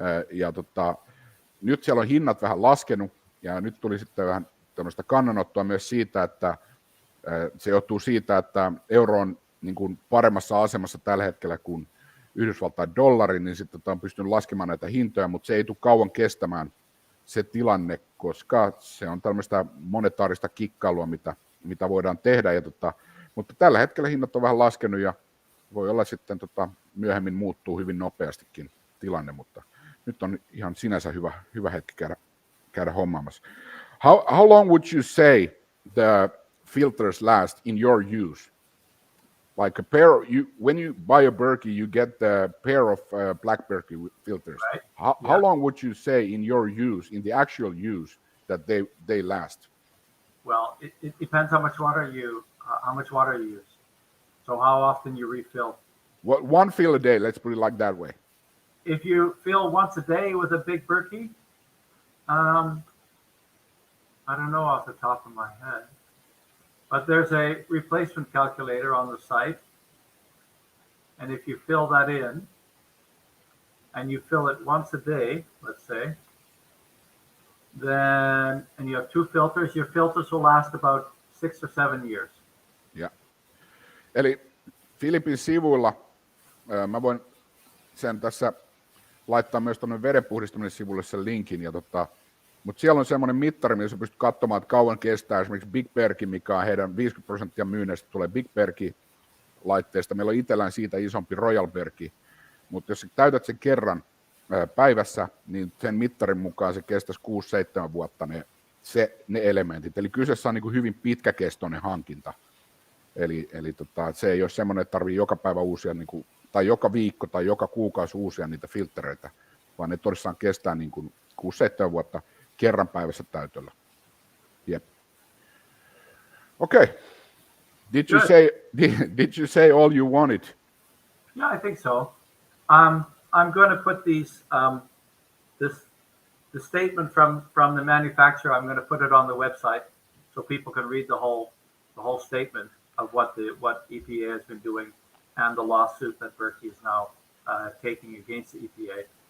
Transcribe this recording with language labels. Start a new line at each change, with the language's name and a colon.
Finnish: Ja nyt siellä on hinnat vähän laskenut, ja nyt tuli sitten vähän tämmöistä kannanottoa myös siitä, että se johtuu siitä, että euro on niin kuin paremmassa asemassa tällä hetkellä kuin Yhdysvaltain dollari, niin sitten on pystynyt laskemaan näitä hintoja, mutta se ei tule kauan kestämään se tilanne, koska se on tämmöistä monetaarista kikkailua, mitä voidaan tehdä. Mutta tällä hetkellä hinnat on vähän laskenut ja voi olla sitten myöhemmin muuttuu hyvin nopeastikin tilanne, mutta nyt on ihan sinänsä hyvä hetki käydä hommaamassa.
English: How long would you say the filters last in your use? Like a pair, when you buy a Berkey, you get the pair of black Berkey filters. Right. How long would you say in your use, in the actual use, that they last? Well, it depends how much water you use. So how often you refill. One fill a day, let's put it like that way. If you fill once a day with a big Berkey, I don't know off the top of my head, but there's a replacement calculator on the site. And if you fill that in, and you fill it once a day, let's say, and you have 2 filters, your filters will last about 6 or 7 years. Yeah.
Finnish: Eli Philipin sivuilla, mä voin sen tässä laittaa myös tuonne Vedenpuhdistaminen sivulle sen linkin, mutta siellä on semmoinen mittari, missä pystyt katsomaan, että kauan kestää esimerkiksi Big Berkey, mikä on heidän 50% myynnistä tulee Big Berkey-laitteesta. Meillä on itsellään siitä isompi Royal Berkey, mutta jos täytät sen kerran päivässä, niin sen mittarin mukaan se kestäisi 6-7 vuotta ne elementit. Eli kyseessä on niin kuin hyvin pitkäkestoinen hankinta. Eli se ei ole semmoinen, että tarvii joka päivä uusia, niin kuin, tai joka viikko tai joka kuukausi uusia niitä filtreitä, vaan ne todessaan kestää niin kuin 6-7 vuotta kerran päivässä täytöllä.
English: Yep. Okay. Did you say all you wanted? Yeah, I think so. I'm going to put the statement from the manufacturer. I'm going to put it on the website so people can read the whole statement of what EPA has been doing and the lawsuit that Berkey is now taking against the EPA.